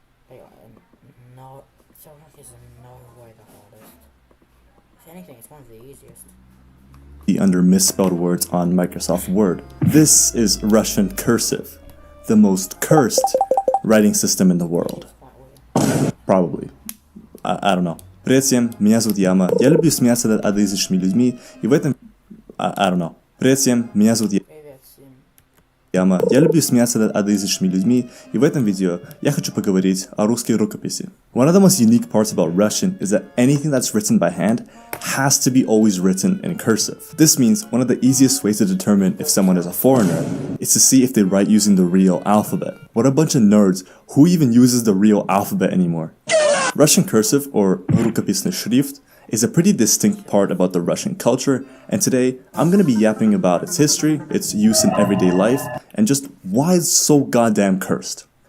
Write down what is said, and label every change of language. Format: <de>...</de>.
<en>They are no, Slovak is in no way the hardest. If anything, it's one of the easiest. Under misspelled words on Microsoft Word. This is Russian cursive, the most cursed writing system in the world. Probably. I don't know.</en> <ru>Привет всем, меня зовут Яма. Я люблю смеяться над одноязычными людьми, и в этом...</ru> <en>I don't know.</en> <ru>Привет всем, меня зовут Яма. Я люблю смеяться над одноязычными людьми, и в этом видео я хочу поговорить о русской рукописи.</ru> <en>One of the most unique parts about Russian is that anything that's written by hand has to be always written in cursive. This means one of the easiest ways to determine if someone is a foreigner is to see if they write using the real alphabet. What a bunch of nerds. Who even uses the real alphabet anymore? Russian cursive, or</en> <ru>рукописный шрифт,</ru> <en>is a pretty distinct part about the Russian culture, and today I'm gonna be yapping about its history, its use in everyday life, and just why it's so goddamn cursed.</en>